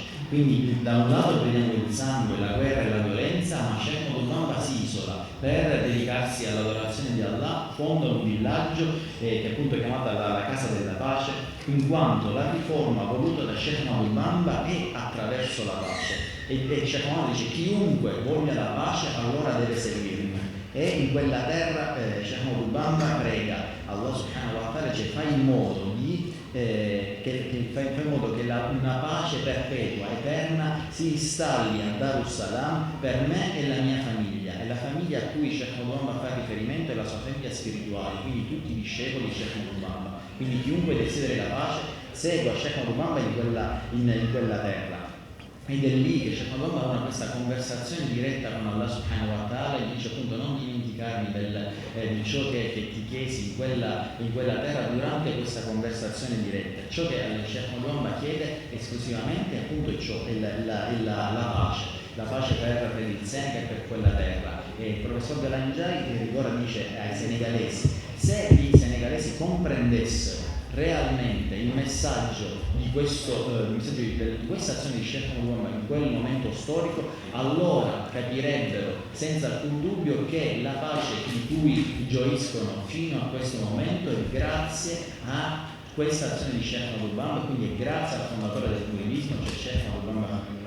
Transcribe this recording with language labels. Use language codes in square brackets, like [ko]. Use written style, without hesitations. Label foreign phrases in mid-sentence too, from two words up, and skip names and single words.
[it] Quindi da un lato vediamo il sangue, la guerra e la violenza, ma Cheikh Ahmadou Bamba si isola per dedicarsi all'adorazione di Allah, fonda un villaggio che appunto è chiamata la Casa della Pace, in quanto la riforma voluta da Cheikh Ahmadou Bamba è attraverso la pace. E Cheikh Ahmadou dice chiunque voglia la pace allora deve servirmi. E in quella terra Cheikh Ahmadou Bamba prega Allah [ar] سبحانه وتعالى, [it] cioè fai in modo di fai in modo che una pace perpetua, eterna, si installi a Darussalam per me e la mia famiglia. E la famiglia a cui Cheikh Ahmadou Bamba fa riferimento è la sua famiglia spirituale, quindi tutti i discepoli di Cheikh Ahmadou Bamba. Quindi chiunque desideri la pace segua Cheikh Ahmadou Bamba in quella terra. Ed è lì che Cheikh Ahmadou Bamba ha questa conversazione diretta con Allah [ar] سبحانه وتعالى [it] e dice appunto non dimenticarmi di ciò che ti chiesi in quella terra durante questa conversazione diretta. Ciò che Cheikh Ahmadou Bamba chiede esclusivamente appunto è ciò, è la pace per il Senegal e per quella terra. E il professor Galangiai ora dice ai senegalesi, se i senegalesi comprendessero realmente il messaggio di questa azione di Cheikh Ahmadou Bamba in quel momento storico, allora capirebbero senza alcun dubbio che la pace di cui gioiscono fino a questo momento è grazie a questa azione di Cheikh Ahmadou Bamba, quindi è grazie al fondatore del mouridismo, cioè Cheikh Ahmadou Bamba.